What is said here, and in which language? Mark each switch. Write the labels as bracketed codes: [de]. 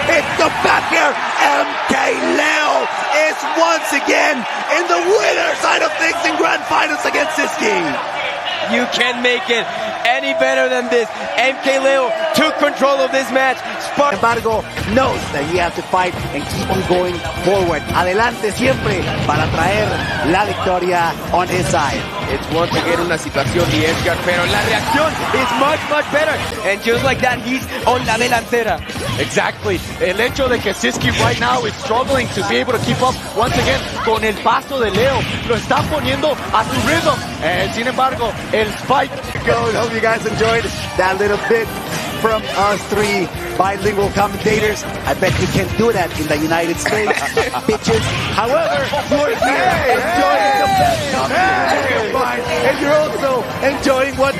[en] It's the back here. MkLeo is once again in the winner side of things in grand finals against Sisqui. You can't make it any better than this. MkLeo took control of this match. Spargo knows that he has to fight and keep on going forward. [es] Adelante siempre para traer la victoria [en] on his side. It's once again [es] una situación de Edgar, pero la reacción [en] is much better. And just like that, he's on [es] la delantera. [en] Exactly. [es] El hecho de que [en] Sisqui right now is struggling to be able to keep up once again [es] con el paso de Leo. Lo está poniendo a su rhythm. Sin embargo, el spike. [en] Hope you guys enjoyed that little bit from us three bilingual commentators. I bet you can't do that in the United States, bitches. However, you're here enjoying the best and you're also enjoying what